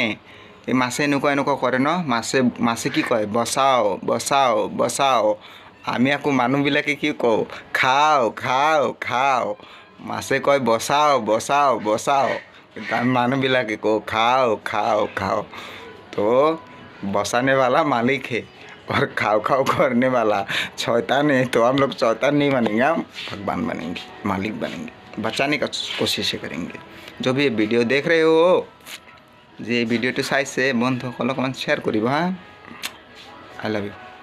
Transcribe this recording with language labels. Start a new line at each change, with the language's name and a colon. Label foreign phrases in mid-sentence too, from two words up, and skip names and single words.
Assamese: এই মাছে এনেকুৱা কৰে মাছে কি কয়? বচাও বচাও বচাও। আমি আকৌ মানুহবিলাকে কি কওঁ? খাওঁ খাওঁ খাওঁ। মাছে কয় বচাও বচাও বচাও, কিন্তু আমি মানুহবিলাকে কওঁ খাওঁ খাওঁ খাওঁ।
Hindi: তো बचाने वाला मालिक है और खाओ खाओ करने वाला शैतान है। तो हम लोग शैतान नहीं बनेंगे, हम भगवान बनेंगे, मालिक बनेंगे, बचाने का कोशिश करेंगे। जो भी ये वीडियो देख रहे हो,
Assamese: যে ভিডিওটো চাইছে বন্ধুসকলক অকণমান শ্বেয়াৰ কৰিব হা।
English: I love you.